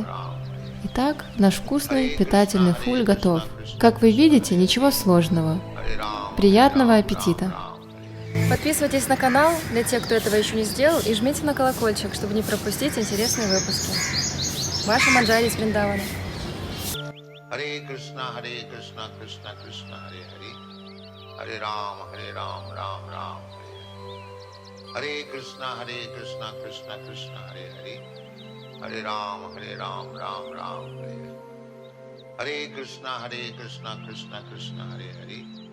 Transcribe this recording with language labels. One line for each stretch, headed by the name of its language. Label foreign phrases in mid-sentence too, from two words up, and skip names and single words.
Russian: Итак, наш вкусный, питательный фуль готов. Как вы видите, ничего сложного. Приятного аппетита! Подписывайтесь на канал для тех, кто этого еще не сделал, и жмите на колокольчик, чтобы не пропустить интересные выпуски. Ваша Манджари из Вриндавана.
Sanskrit: Hare Krishna, Krishna Krishna, Hare Hare. Hare Ram, Ram Ram, Hare Krishna, Krishna Krishna, Hare Hare. Hare Ram, Ram Ram, Hare Krishna, Krishna Krishna, Hare Hare.